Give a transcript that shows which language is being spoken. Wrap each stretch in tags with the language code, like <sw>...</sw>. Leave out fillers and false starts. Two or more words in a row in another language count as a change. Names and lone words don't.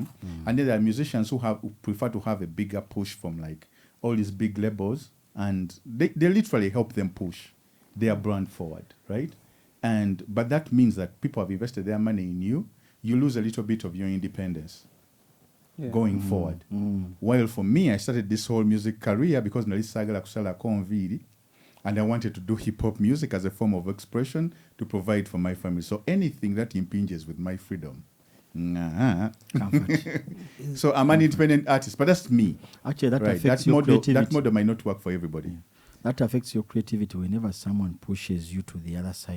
<en>And then there are musicians who prefer to have a bigger push from like all these big labels, and they literally help them push their brand forward, right? But that means that people have invested their money in you, you lose a little bit of your independence going forward. While for me, I started this whole music career because</en> <lg>nalisagala kusala konviri,</lg> <en>and I wanted to do hip-hop music as a form of expression to provide for my family. So anything that impinges with my freedom. So I'm an independent artist, but that's me. Actually, that affects your creativity. That model might not work for everybody. That affects your creativity whenever someone pushes you to the other side.</en>